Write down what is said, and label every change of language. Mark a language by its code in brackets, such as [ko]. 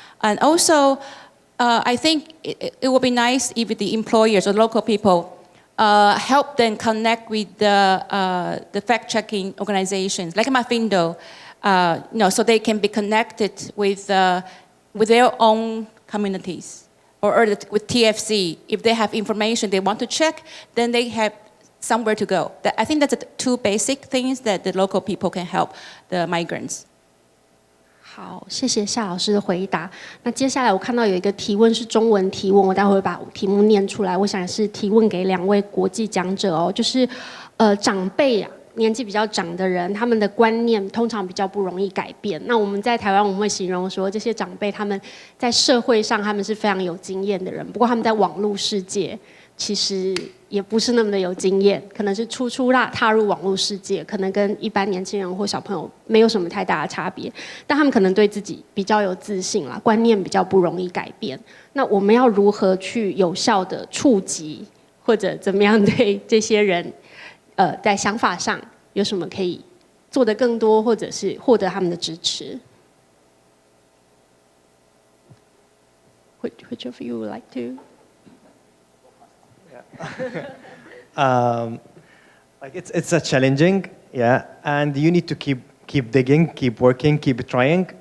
[en] And also, I think it would be nice if the employers or local people help them connect with the fact-checking organizations, like Mafindo, so they can be connected with their own communities, or with TFC. If they have information they want to check, then they have somewhere to go. I think that's the two basic things that the local people can help the migrants. [zh] 好，谢谢夏老师的回答。那接下来我看到有一个提问是中文提问，我待会会把题目念出来。我想是提问给2位国际讲者哦，就是长辈啊，年纪比较长的人，他们的观念通常比较不容易改变。那我们在台湾我们会形容说，这些长辈他们在社会上他们是非常有经验的人，不过他们在网络世界其实也不是那么的有经验，可能是初踏入网络世界，可能跟一般年轻人或小朋友没有什么太大的差别，但他们可能对自己比较有自信啦，观念比较不容易改变。那我们要如何去有效的触及，或者怎么样对这些人，在想法上有什么可以做得更多，或者是获得他们的支持 ？ [en] Which of you would like to? Like it's a challenging, yeah, and you need to keep digging, keep working, keep trying.